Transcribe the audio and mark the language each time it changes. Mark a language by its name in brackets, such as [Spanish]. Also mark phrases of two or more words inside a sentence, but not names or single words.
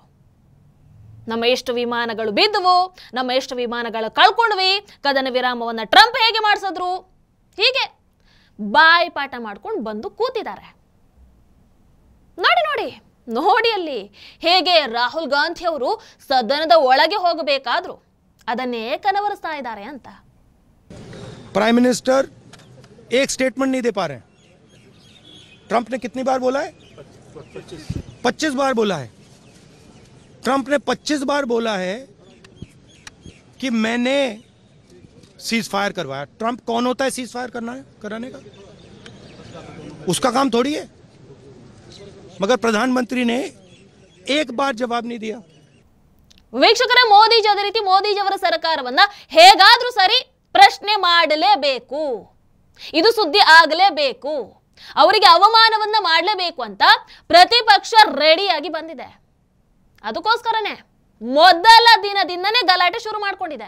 [Kannada] ನಮ್ಮ ಎಷ್ಟು ವಿಮಾನಗಳು ಬಿದ್ದವು, ನಮ್ಮ ಎಷ್ಟು ವಿಮಾನಗಳು ಕಳ್ಕೊಂಡ್ವಿ, ಕದನ ವಿರಾಮವನ್ನು ಟ್ರಂಪ್ ಹೇಗೆ ಮಾಡಿಸಿದ್ರು, ಹೀಗೆ ಬಾಯಿ ಪಾಠ ಮಾಡ್ಕೊಂಡು ಬಂದು ಕೂತಿದ್ದಾರೆ. ನೋಡಿ ನೋಡಿ ನೋಡಿ ಅಲ್ಲಿ ಹೇಗೆ ರಾಹುಲ್ ಗಾಂಧಿ ಅವರು ಸದನದ ಒಳಗೆ ಹೋಗಬೇಕಾದ್ರು ಅದನ್ನೇ ಕನವರಿಸ್ತಾ ಇದ್ದಾರೆ ಅಂತ. [English] prime minister [Hindi] एक स्टेटमेंट नहीं दे पा रहे हैं. ट्रंप ने कितनी बार बोला है? 25 बार बोला है. ट्रंप ने 25 बार बोला है कि मैंने [English] cease fire [Hindi] करवाया. ट्रंप कौन होता है [English] cease fire [Hindi] कराने का? उसका काम थोड़ी है. मगर प्रधानमंत्री ने एक बार जवाब नहीं दिया. [Kannada] ವೀಕ್ಷಕರೇ, ಮೋದಿಜಿ ಅದೇ ರೀತಿ ಮೋದಿಜಿಯವರ ಸರ್ಕಾರವನ್ನ ಹೇಗಾದ್ರೂ ಸರಿ ಪ್ರಶ್ನೆ ಮಾಡಲೇಬೇಕು, ಇದು ಸುದ್ದಿ ಆಗಲೇಬೇಕು, ಅವರಿಗೆ ಅವಮಾನವನ್ನ ಮಾಡಲೇಬೇಕು ಅಂತ ಪ್ರತಿಪಕ್ಷ ರೆಡಿಯಾಗಿ ಬಂದಿದೆ. ಅದಕ್ಕೋಸ್ಕರನೇ ಮೊದಲ ದಿನದಿಂದನೇ ಗಲಾಟೆ ಶುರು ಮಾಡ್ಕೊಂಡಿದೆ.